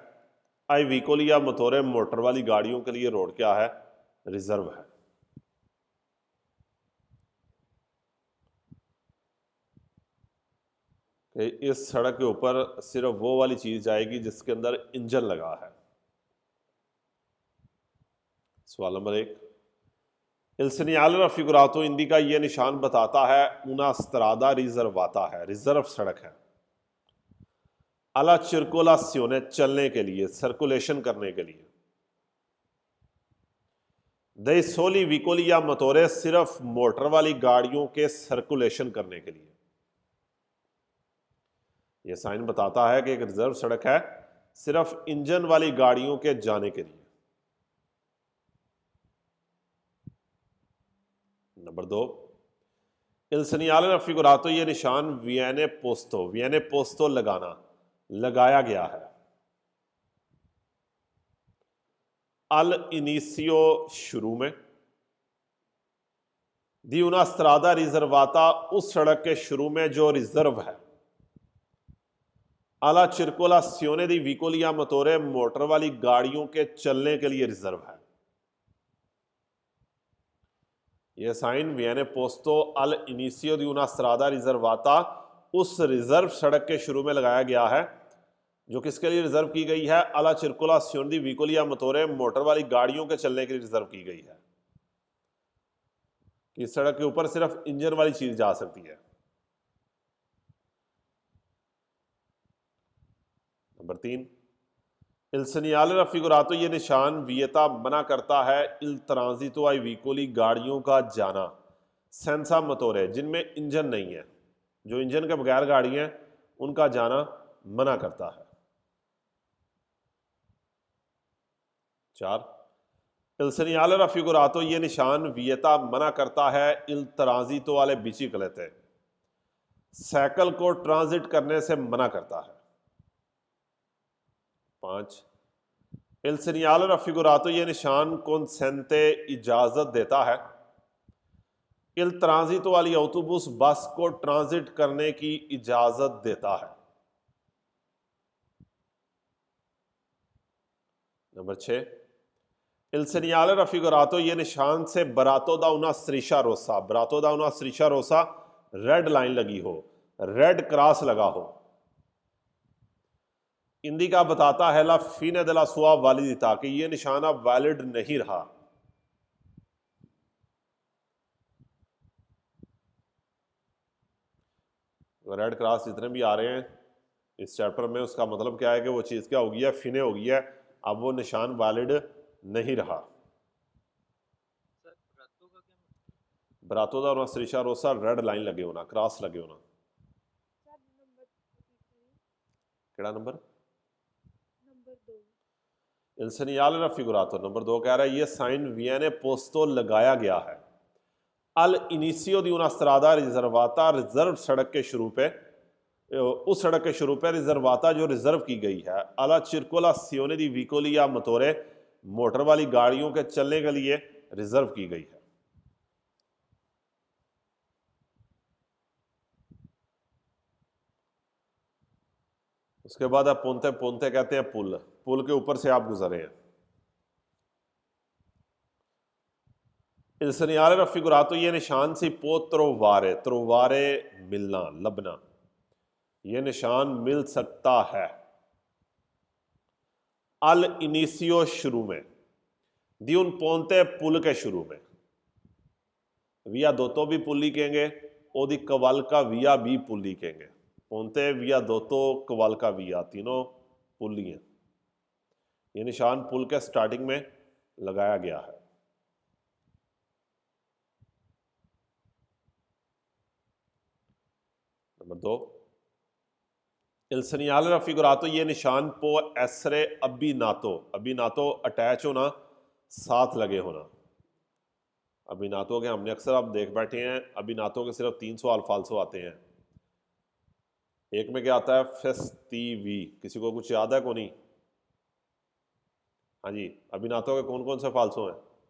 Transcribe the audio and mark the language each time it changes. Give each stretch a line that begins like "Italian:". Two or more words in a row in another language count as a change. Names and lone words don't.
Italian: ai veicoli a motore
Hindi: मोटर वाली गाड़ियों के लिए रोड क्या है, रिजर्व है। कि इस सड़क के ऊपर सिर्फ वो वाली चीज जाएगी जिसके अंदर इंजन लगा है। सवाल नंबर 1,
Italian: Il segnale raffigurato indica
Hindi: ये निशान बताता है
Italian: una strada riservata
Hindi: है, रिजर्व सड़क है।
Italian: alla circolazione
Hindi: चलने के लिए, सर्कुलेशन करने के लिए।
Italian: dei soli veicoli a motore
Hindi: सिर्फ मोटर वाली गाड़ियों के सर्कुलेशन करने के लिए। यह साइन बताता है कि एक रिजर्व सड़क है सिर्फ इंजन वाली गाड़ियों के जाने के लिए। नंबर 2,
Italian: Il segnale raffigurato
Hindi: ये निशान
Italian: viene posto
Hindi: लगाना, लगाया गया है।
Italian: all'inizio
Hindi: शुरू में,
Italian: di una strada riservata
Hindi: उस सड़क के शुरू में जो रिजर्व है।
Italian: alla circolazione di veicoli a motore
Hindi: मोटर वाली गाड़ियों के चलने के लिए रिजर्व है। यह साइन
Italian: viene posto all'inizio di una strada riservata
Hindi: उस रिजर्व सड़क के शुरू में लगाया गया है जो किसके लिए रिजर्व की गई है,
Italian: alla circolazione di veicoli a motore
Hindi: मोटर वाली गाड़ियों के चलने के लिए रिजर्व की गई है। इस सड़क के ऊपर सिर्फ इंजन वाली चीज जा सकती है। नंबर 3,
Italian: Il segnale raffigurato
Hindi: ये निशान वियता मना करता है
Italian: il transito ai veicoli
Hindi: गाड़ियों का जाना
Italian: senza motore
Hindi: जिनमें इंजन नहीं है, जो इंजन के बगैर गाड़ी है उनका जाना मना करता है। 4,
Italian: Il segnale raffigurato
Hindi: ये निशान वियता मना करता है
Italian: il transito alle biciclette
Hindi: साइकिल को ट्रांजिट करने से मना करता है। 5,
Italian: Il segnale raffigurato
Hindi: ये निशान consente इजाजत देता है
Italian: il transito
Hindi: वाली autobus बस को ट्रांजिट करने की इजाजत देता है। नंबर 6,
Italian: Il segnale raffigurato
Hindi: ये निशान
Italian: sbarrato da una striscia rossa, sbarrato da una striscia rossa
English: red line
Hindi: लगी हो,
English: red cross
Hindi: लगा हो। इंडिका बताता है
Italian: la fine della sua validità
Hindi: कि ये निशान अब वैलिड नहीं रहा।
English: red cross
Hindi: जितने भी आ रहे हैं इस चैप्टर में उसका मतलब क्या है कि वो चीज़ क्या हो गई है, फिने हो गई है, अब वो निशान वैलिड नहीं रहा। सर रातों का क्या मतलब?
Italian: sbarrato da una striscia rossa
English: red line
Hindi: लगे होना, क्रॉस लगे होना। केड़ा नंबर? नंबर 2।
Italian: Il segnale raffigurato
Hindi: नंबर 2 कह रहा है ये साइन
Italian: viene posto
Hindi: लगाया गया है
Italian: all'inizio di una strada riservata
Hindi: रिजर्व सड़क के शुरू पे, उस सड़क के शुरू पे रिजर्वाता जो रिजर्व की गई है
Italian: alla circolazione di veicoli a motore
Hindi: मोटर वाली गाड़ियों के चलने के लिए रिजर्व की गई है। उसके बाद आप पोंते पोंते कहते हैं पुल, पुल के ऊपर से आप गुजरे हैं।
Italian: il segnale raffigurato
Hindi: ये निशान
Italian: si può trovare, trovare
Hindi: मिलना, लबना, ये निशान मिल सकता है।
Italian: all'inizio
Hindi: शुरू में,
Italian: di un ponte
Hindi: पुल के शुरू में, विया दोतो भी पुली कहेंगे, ओदी कवाल का विया भी पुली कहेंगे। पोंते विया दोतो कवाल का विया तीनों पुली हैं। ये निशान पुल के स्टार्टिंग में लगाया गया है। नंबर 2,
Italian: il segnale raffigurato
Hindi: ये निशान
Italian: può essere abbinato, abbinato
Hindi: अटैच होना, साथ लगे होना। अभिनातो के हमने अक्सर आप देख बैठे हैं, अभिनातो के सिर्फ 3 सवाल फाल्सो आते हैं। एक में क्या आता है? फेस्टिवी, किसी को कुछ याद है? को नहीं? हाँ जी, अभिनातो के कौन कौन से फाल्सो हैं?